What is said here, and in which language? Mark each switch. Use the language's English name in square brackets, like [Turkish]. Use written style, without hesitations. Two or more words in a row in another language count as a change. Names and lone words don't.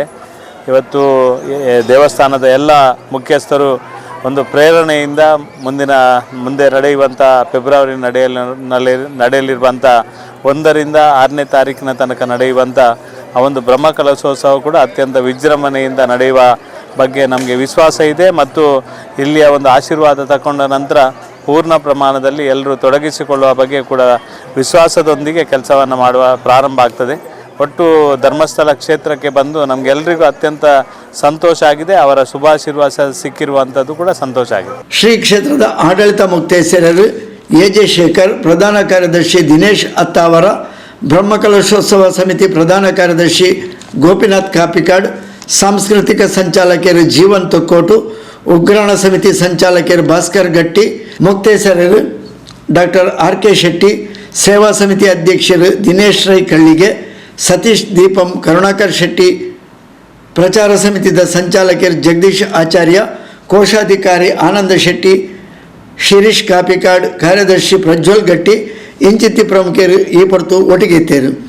[Kannada] ಇವತ್ತು ದೇವಸ್ಥಾನದ ಎಲ್ಲ ಮುಖ್ಯಸ್ಥರು ಒಂದು ಪ್ರೇರಣೆಯಿಂದ ಮುಂದೆ ನಡೆಯುವಂಥ ಫೆಬ್ರವರಿ ನಡೆಯಲಿರುವಂಥ 1 ರಿಂದ 6ನೇ ತಾರೀಕಿನ ತನಕ ನಡೆಯುವಂಥ ಆ ಒಂದು ಬ್ರಹ್ಮಕಲಶೋತ್ಸವ ಕೂಡ ಅತ್ಯಂತ ವಿಜೃಂಭಣೆಯಿಂದ ನಡೆಯುವ ಬಗ್ಗೆ ನಮಗೆ ವಿಶ್ವಾಸ ಇದೆ ಮತ್ತು ಇಲ್ಲಿಯ ಒಂದು ಆಶೀರ್ವಾದ ತಗೊಂಡ ನಂತರ ಪೂರ್ಣ ಪ್ರಮಾಣದಲ್ಲಿ ಎಲ್ಲರೂ ತೊಡಗಿಸಿಕೊಳ್ಳುವ ಬಗ್ಗೆ ಕೂಡ ವಿಶ್ವಾಸದೊಂದಿಗೆ ಕೆಲಸವನ್ನು ಮಾಡುವ ಪ್ರಾರಂಭ ಆಗ್ತದೆ. ಒಟ್ಟು ಧರ್ಮಸ್ಥಳ ಕ್ಷೇತ್ರಕ್ಕೆ ಬಂದು ನಮಗೆಲ್ಲರಿಗೂ ಅತ್ಯಂತ ಸಂತೋಷ ಆಗಿದೆ. ಅವರ ಶುಭಾಶೀರ್ವಾದ ಸಿಕ್ಕಿರುವಂಥದ್ದು ಕೂಡ ಸಂತೋಷ ಆಗಿದೆ. ಶ್ರೀ ಕ್ಷೇತ್ರದ ಆಡಳಿತ ಮುಕ್ತೇಶ್ವರರು ಎಜೆ ಶೇಖರ್, ಪ್ರಧಾನ ಕಾರ್ಯದರ್ಶಿ ದಿನೇಶ್ ಅತ್ತಾವರ, ಬ್ರಹ್ಮಕಲಶೋತ್ಸವ ಸಮಿತಿ ಪ್ರಧಾನ ಕಾರ್ಯದರ್ಶಿ [Tulu] ಗೋಪಿನಾಥ್ ಕಾಪಿಕಾಡ್, ಸಾಂಸ್ಕೃತಿಕ ಸಂಚಾಲಕರು ಜೀವನ್ ತೊಕ್ಕೋಟು, ಉಗ್ರಾಣ ಸಮಿತಿ ಸಂಚಾಲಕರು ಭಾಸ್ಕರ್ ಗಟ್ಟಿ, ಮುಕ್ತೇಸರರು ಡಾಕ್ಟರ್ ಆರ್ ಕೆ ಶೆಟ್ಟಿ, ಸೇವಾ ಸಮಿತಿ ಅಧ್ಯಕ್ಷರು ದಿನೇಶ್ ರೈ ಕಳ್ಳಿಗೆ, ಸತೀಶ್ ದೀಪಂ, ಕರುಣಾಕರ್ ಶೆಟ್ಟಿ, ಪ್ರಚಾರ ಸಮಿತಿದ ಸಂಚಾಲಕರು ಜಗದೀಶ್ ಆಚಾರ್ಯ, ಕೋಶಾಧಿಕಾರಿ ಆನಂದ ಶೆಟ್ಟಿ, ಶಿರೀಶ್ ಕಾಪಿಕಾಡ್, ಕಾರ್ಯದರ್ಶಿ ಪ್ರಜ್ವಲ್ ಗಟ್ಟಿ ಇಂಚಿತ್ತಿ ಪ್ರಮುಖರು ಈ ಹೊರತು ಒಟ್ಟಿಗೆ ಇತ್ತೇರು.